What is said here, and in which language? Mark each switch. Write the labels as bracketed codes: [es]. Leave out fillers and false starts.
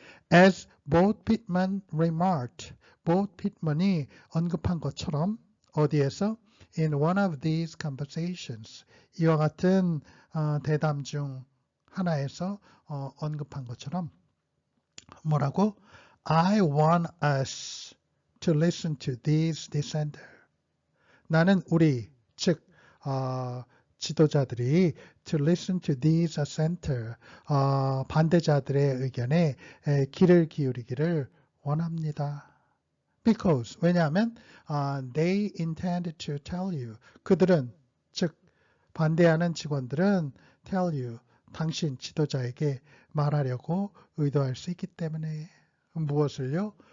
[en] As both Pittman remarked, [ko] both Pittman이 언급한 것처럼 어디에서 [en] in one of these conversations [ko] 이와 같은 대담 중 하나에서 언급한 것처럼 뭐라고? [en] I want us to listen to these dissenters. [ko] 나는 우리 즉 지도자들이 [en] to listen to these dissenters [ko] 반대자들의 의견에 귀를 기울이기를 원합니다. Because 왜냐하면 [en] they intend to tell you [ko] 그들은 즉 반대하는 직원들은 [en] tell you [ko] 당신 지도자에게 말하려고 의도할 수 있기 때문에 무엇을요?